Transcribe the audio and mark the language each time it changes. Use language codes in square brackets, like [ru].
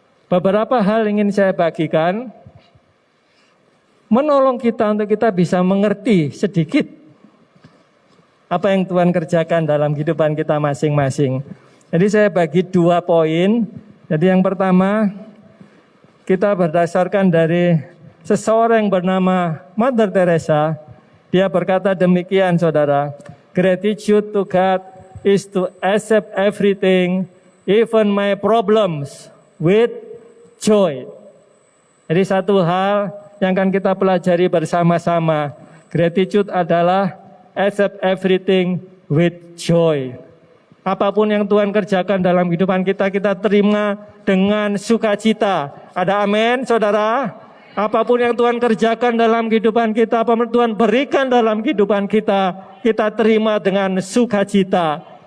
[id] Beberapa hal ingin saya bagikan, menolong kita untuk kita bisa mengerti sedikit apa yang Tuhan kerjakan dalam kehidupan kita masing-masing. Jadi saya bagi 2 poin. Jadi yang pertama, kita berdasarkan dari seseorang yang bernama Mother Teresa. Dia berkata demikian, saudara. [en] Gratitude to God is to accept everything, even my problems, with joy. [id] Jadi satu hal yang akan kita pelajari bersama-sama. [en] Gratitude adalah accept everything with joy. [id] Apapun yang Tuhan kerjakan dalam kehidupan kita, kita terima dengan sukacita. Ada amin, saudara? Apapun yang Tuhan kerjakan dalam kehidupan kita, apa yang Tuhan berikan dalam kehidupan kita terima dengan sukacita.